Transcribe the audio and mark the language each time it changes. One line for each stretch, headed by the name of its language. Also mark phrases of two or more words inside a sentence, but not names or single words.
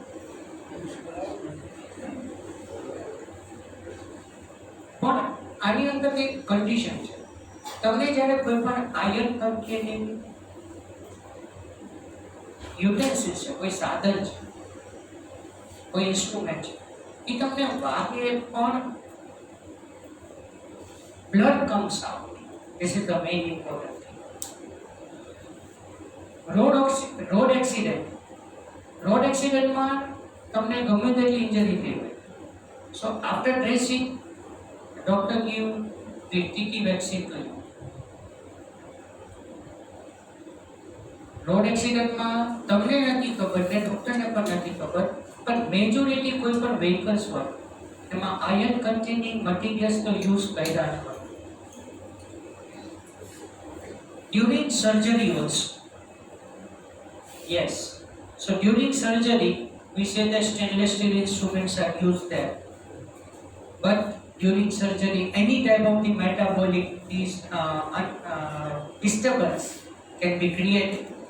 Gujarati: પણ આની અંદર એક કન્ડિશન છે. તમને જ્યારે કોઈ પણ
English: iron containing utensil
Gujarati: છે, કોઈ સાધન છે, કોઈ ઇન્સ્ટ્રુમેન્ટ છે, એ તમને વાગે પણ
English: blood comes out. This is the main important thing. road accidentમાં
Gujarati: તમને ગમે તેટલી ઇન્જરી થઈ હોય,
English: so after dressing doctor give the TT vaccine to you.
Gujarati: રોડ એક્સિડન્ટમાં તમને નથી ખબર ને ડોક્ટરને પણ નથી ખબર, પણ મેજોરિટી કોઈ પણ વ્હીકલ્સ હોય એમાં
English: iron containing materialsનો
Gujarati: યુઝ કર્યા જ હોય.
English: During surgery also. Yes. So during surgery, we say that stainless steel instruments are used there. But during surgery, any type of the metabolic disturbance can be created.